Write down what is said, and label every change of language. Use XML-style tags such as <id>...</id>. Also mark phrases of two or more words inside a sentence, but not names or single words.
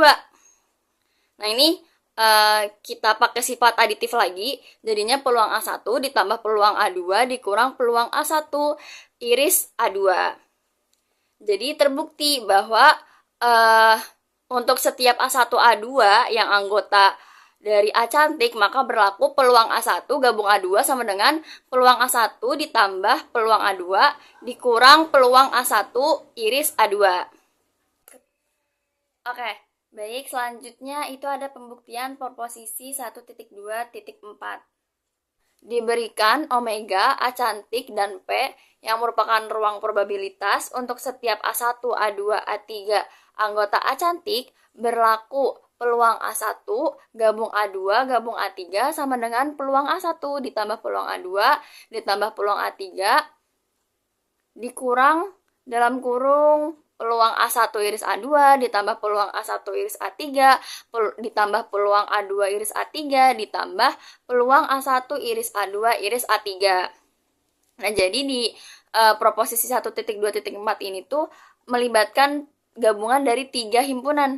<id>Nah, ini kita pakai sifat aditif lagi, jadinya peluang A1 ditambah peluang A2 dikurang peluang A1 iris A2. Jadi terbukti bahwa untuk setiap A1 A2 yang anggota dari A cantik, maka berlaku peluang A1 gabung A2 sama dengan peluang A1 ditambah peluang A2 dikurang peluang A1 iris A2. Oke. Baik, selanjutnya itu ada pembuktian proposisi 1.2.4. Diberikan omega, A cantik, dan P yang merupakan ruang probabilitas untuk setiap A1, A2, A3 anggota A cantik, berlaku peluang A1 gabung A2 gabung A3 sama dengan peluang A1 ditambah peluang A2 ditambah peluang A3 dikurang dalam kurung peluang A1 iris A2 ditambah peluang A1 iris A3 ditambah peluang A2 iris A3 ditambah peluang A1 iris A2 iris A3. Nah, jadi di proposisi 1.2.4 ini tuh melibatkan gabungan dari 3 himpunan.</id>